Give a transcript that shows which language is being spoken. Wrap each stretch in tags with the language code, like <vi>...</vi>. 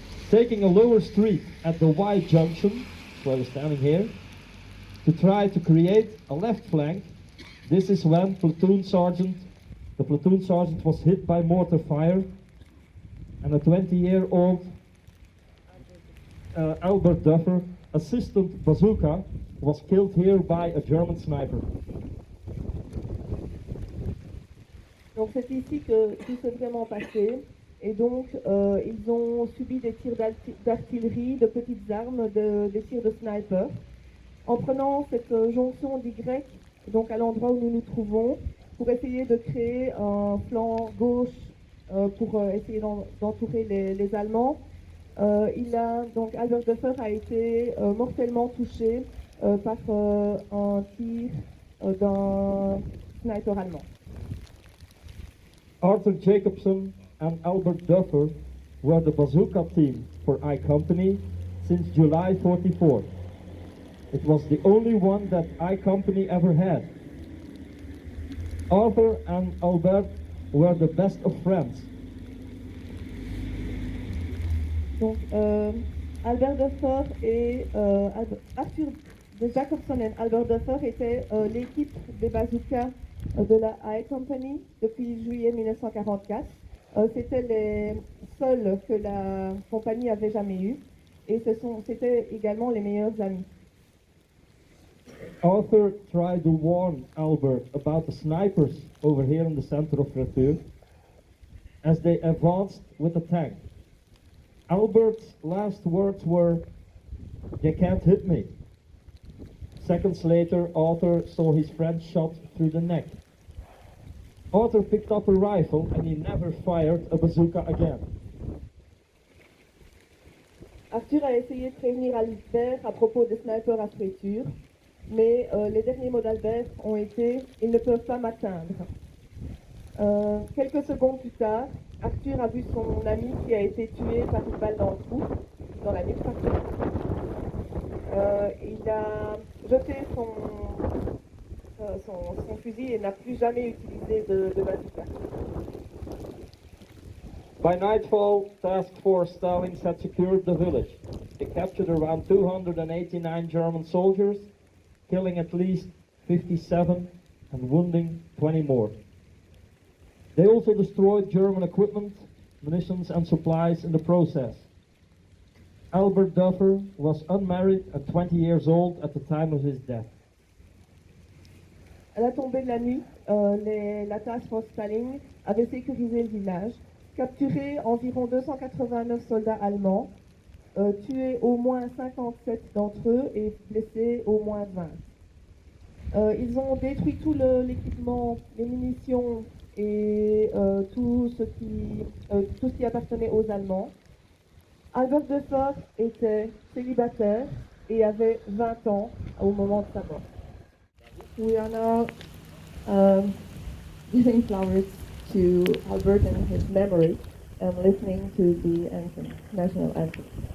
<en>Taking a lower street at the Y junction, where we're standing here, to try to create a left flank, this is when the platoon sergeant was hit by mortar fire, and a 20-year-old Albert Duffer, assistant bazooka, was killed here by a German sniper.</en> <fr>Donc c'est ici que tout s'est vraiment passé. Et donc ils ont subi des tirs d'artillerie, de petites armes, des tirs de sniper. En prenant cette jonction d'Y, donc à l'endroit où nous nous trouvons, pour essayer de créer un flanc gauche pour essayer d'entourer les Allemands, donc Albert Duffer a été mortellement touché par un tir d'un sniper allemand.</fr> <en>Arthur Jacobson and Albert Duffer were the bazooka team for I Company since July 44. It was the only one that I Company ever had. Arthur and Albert were the best of friends.</en> <fr>Donc Albert Duffer et Arthur Jacobson et Albert Duffer étaient l'équipe des bazookas de la I Company depuis juillet 1944. C'était les seuls que la compagnie avait jamais eu et c'était également les meilleurs amis.</fr> <en>Arthur tried to warn Albert about the snipers over here in the center of Fratuur as they advanced with the tank. Albert's last words were, "They can't hit me." Seconds later, Arthur saw his friend shot through the neck. Arthur picked up a rifle and he never fired a bazooka again.</en> <fr>Arthur a essayé de prévenir Albert à propos des snipers à Fratuur, mais les derniers mots d'Albert ont été « Ils ne peuvent pas m'atteindre ». Quelques secondes plus tard, Arthur a vu son ami qui a été tué par une balle dans le cou, dans la nuque. Il a jeté son fusil et n'a plus jamais utilisé de bazooka.</fr> <en>By nightfall, Task Force Stallings had secured the village. They captured around 289 German soldiers, killing at least 57 and wounding 20 more. They also destroyed German equipment, munitions and supplies in the process. Albert Duffer was unmarried and 20 years old at the time of his death.</en> <fr>À la tombée de la nuit, la Task Force Stalling avait sécurisé le village, capturé environ 289 soldats allemands, tué au moins 57 d'entre eux et blessé au moins 20. Ils ont détruit tout l'équipement, les munitions et tout ce qui appartenait aux Allemands. Albert Duffer était célibataire et avait 20 ans au moment de sa mort.</fr> <en>We are now giving flowers to Albert and his memory and listening to the anthem, national anthem.</en>